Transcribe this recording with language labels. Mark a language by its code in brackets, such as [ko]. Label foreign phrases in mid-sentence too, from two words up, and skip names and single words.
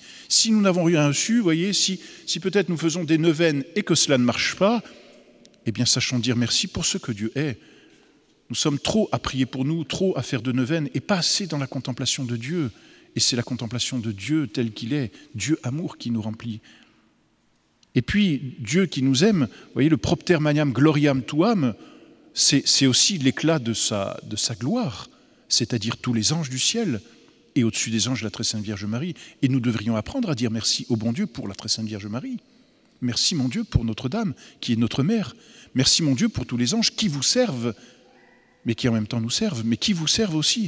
[fr] Si nous n'avons rien reçu, voyez, si peut-être nous faisons des neuvaines et que cela ne marche pas, eh bien sachons dire merci pour ce que Dieu est. Nous sommes trop à prier pour nous, trop à faire de neuvaines, et pas assez dans la contemplation de Dieu. Et c'est la contemplation de Dieu tel qu'il est, Dieu amour qui nous remplit. Et puis, Dieu qui nous aime, vous voyez, le [la] propter maniam gloriam tuam, [fr] c'est aussi l'éclat de sa gloire, c'est-à-dire tous les anges du ciel, et au-dessus des anges, la très sainte Vierge Marie. Et nous devrions apprendre à dire merci au bon Dieu pour la très sainte Vierge Marie. Merci, mon Dieu, pour Notre-Dame, qui est notre mère. Merci, mon Dieu, pour tous les anges qui vous servent, mais qui en même temps nous servent, mais qui vous servent aussi.